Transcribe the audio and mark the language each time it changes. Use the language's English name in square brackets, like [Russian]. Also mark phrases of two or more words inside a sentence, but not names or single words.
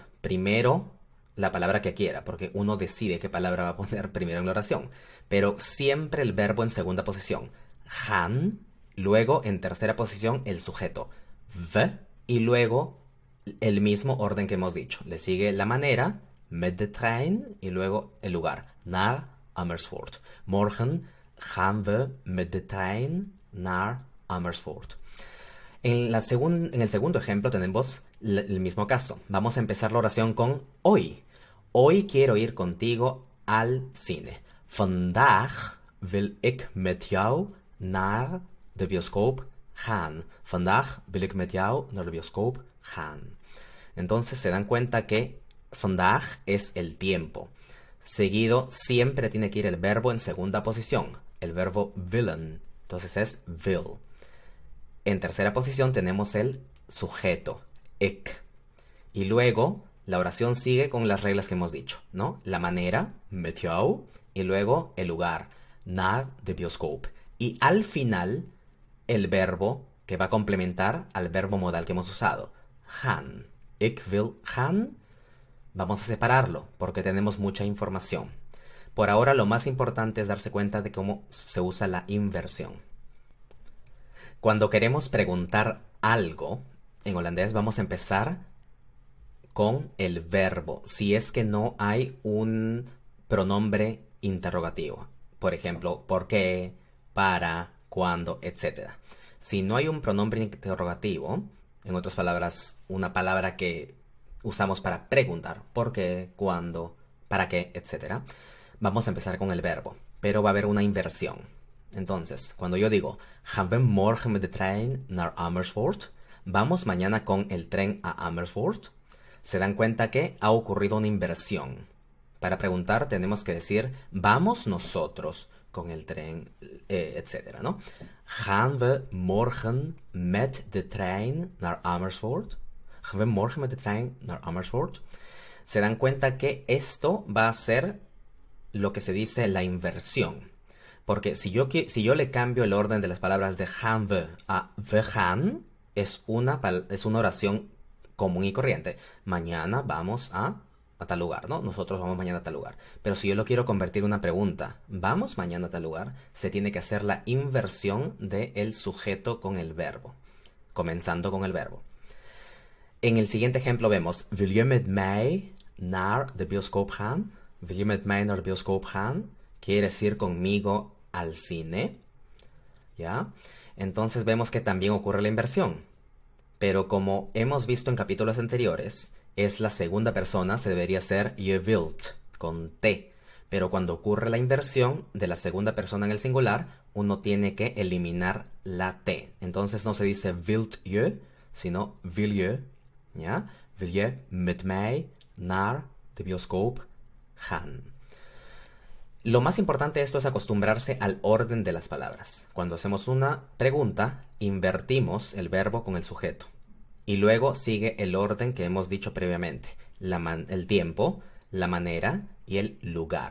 [Spanish] Primero la palabra que quiera, porque uno decide qué palabra va a poner primero en la oración. Pero siempre el verbo en segunda posición, gaan, luego en tercera posición el sujeto, we, y luego el mismo orden que hemos dicho. Le sigue la manera, [Dutch] met de trein, [Spanish] y luego el lugar, [Dutch] naar Amersfoort. Morgen gaan we met de trein naar Amersfoort. [Spanish] En el segundo ejemplo tenemos el mismo caso. Vamos a empezar la oración con hoy. Hoy quiero ir contigo al cine. [Dutch] Vandaag wil ik met jou naar de bioscoop gaan. Vandaag wil ik met jou naar de bioscoop gaan. [Spanish] Entonces se dan cuenta que vandaag es el tiempo. Seguido siempre tiene que ir el verbo en segunda posición. El verbo willen. Entonces es will. En tercera posición tenemos el sujeto, ik. Y luego la oración sigue con las reglas que hemos dicho, ¿no? La manera, [Dutch] met jou, [Spanish] y luego el lugar, [Dutch] naar de bioscoop. [Spanish] Y al final, el verbo que va a complementar al verbo modal que hemos usado, gaan. [Dutch] Ik wil gaan. [Spanish] Vamos a separarlo porque tenemos mucha información. Por ahora lo más importante es darse cuenta de cómo se usa la inversión. Cuando queremos preguntar algo, en holandés vamos a empezar con el verbo, si es que no hay un pronombre interrogativo. Por ejemplo, ¿por qué? ¿Para? ¿Cuándo? Etc. Si no hay un pronombre interrogativo, en otras palabras, una palabra que usamos para preguntar, ¿por qué? ¿Cuándo? ¿Para qué? Etc. Vamos a empezar con el verbo, pero va a haber una inversión. Entonces, cuando yo digo, [Dutch] gaan we morgen met de trein naar Amersfoort, [Spanish] vamos mañana con el tren a Amersfoort, se dan cuenta que ha ocurrido una inversión. Para preguntar tenemos que decir, vamos nosotros con el tren, etcétera, ¿no? [Dutch] Gaan we morgen met de trein naar Amersfoort? Gaan we morgen met de trein naar Amersfoort? [Spanish] Se dan cuenta que esto va a ser lo que se dice la inversión. Porque si yo le cambio el orden de las palabras de [Dutch] gaan we [Spanish] a [Dutch] we gaan, [Spanish] es una oración común y corriente. Mañana vamos a tal lugar, ¿no? Nosotros vamos mañana a tal lugar. Pero si yo lo quiero convertir en una pregunta, ¿vamos mañana a tal lugar? Se tiene que hacer la inversión del sujeto con el verbo. Comenzando con el verbo. En el siguiente ejemplo vemos, [Dutch] wil je met mij naar de bioscoop gaan? Wil je met mij naar de bioscoop gaan? [Spanish] ¿Quieres ir conmigo al cine? ¿Ya? Entonces vemos que también ocurre la inversión. Pero como hemos visto en capítulos anteriores, es la segunda persona, se debería ser [Dutch] je wilt, [Spanish] con T. Pero cuando ocurre la inversión de la segunda persona en el singular, uno tiene que eliminar la T. Entonces no se dice [Dutch] wilt je, [Spanish] sino [Dutch] wil je. [Spanish] ¿Ya? [Dutch] Wil je met mij naar de bioscoop gaan? [Spanish] Lo más importante de esto es acostumbrarse al orden de las palabras. Cuando hacemos una pregunta, invertimos el verbo con el sujeto. Y luego sigue el orden que hemos dicho previamente. El tiempo, la manera y el lugar.